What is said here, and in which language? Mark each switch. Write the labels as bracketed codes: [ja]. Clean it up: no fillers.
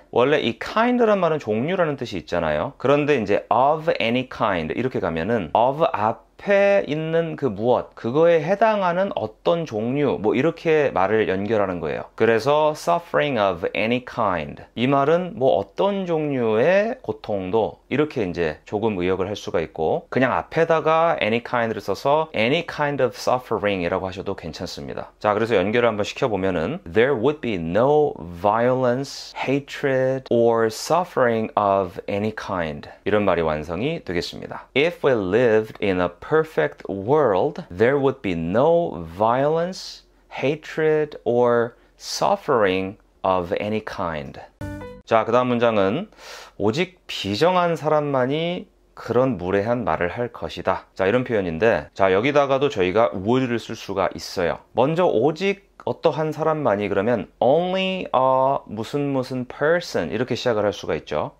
[ko] 원래 이 kind라는 말은 종류라는 뜻이 있잖아요. 그런데 이제 [en] of any kind [ko] 이렇게 가면은 of 앞에 있는 그 무엇 그거에 해당하는 어떤 종류 뭐 이렇게 말을 연결하는 거예요. 그래서 [en] suffering of any kind [ko] 이 말은 뭐 어떤 종류의 고통도 이렇게 이제 조금 의역을 할 수가 있고 그냥 앞에다가 any kind를 써서 [en] any kind of suffering [ko] 이라고 하셔도 괜찮습니다. 자, 그래서 연결을 한번 시켜보면은 [en] there would be no violence, hatred or suffering of any kind [ko] 이런 말이 완성이 되겠습니다. [en] If we lived in a perfect world, there would be no violence, hatred, or suffering of any kind. [ko] 자, 그 다음 문장은 오직 비정한 사람만이 그런 무례한 말을 할 것이다. 자, 이런 표현인데 자, 여기다가도 저희가 would를 쓸 수가 있어요. 먼저 오직 어떠한 사람만이 그러면 [en] only a [ko] 무슨 person 이렇게 시작을 할 수가 있죠.